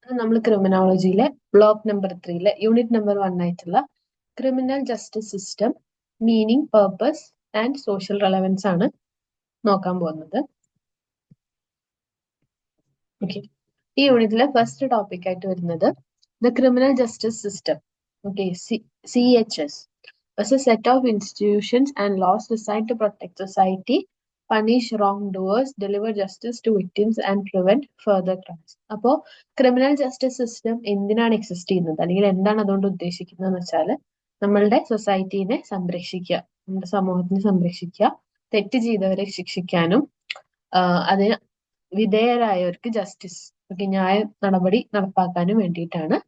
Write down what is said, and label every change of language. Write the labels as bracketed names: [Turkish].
[Malayalam] നമ്മൾ ക്രിമിനോളജിയിലെ block number 3 unit number 1 ആയിട്ടുള്ള criminal justice system, meaning, purpose and social relevance ആണ് നോക്കാൻ പോകുന്നത്. ഓക്കെ, ഈ യൂണിറ്റിലെ ഫസ്റ്റ് ടോപ്പിക് ആയിട്ട് വരുന്നത് the criminal justice system. [English] Okay, CHS was a set of institutions and laws designed to protect society, punish wrongdoers, deliver justice to victims and prevent further crimes. [Malayalam] അപ്പോൾ criminal justice system എന്തിനാണ് exist ചെയ്യുന്നത്, അല്ലെങ്കിൽ എന്താണ് അതുകൊണ്ട് ഉദ്ദേശിക്കുന്നത് വെച്ചാൽ നമ്മളുടെ സൊസൈറ്റീനെ സംരക്ഷിക്കുക, നമ്മുടെ സമൂഹത്തിനെ സംരക്ഷിക്കുക, തെറ്റ് ചെയ്തവരെ ശിക്ഷിക്കാനും അതിന് വിധേയരായവർക്ക് ജസ്റ്റിസ്, ന്യായ നടപടി നടപ്പാക്കാനും വേണ്ടിയിട്ടാണ്.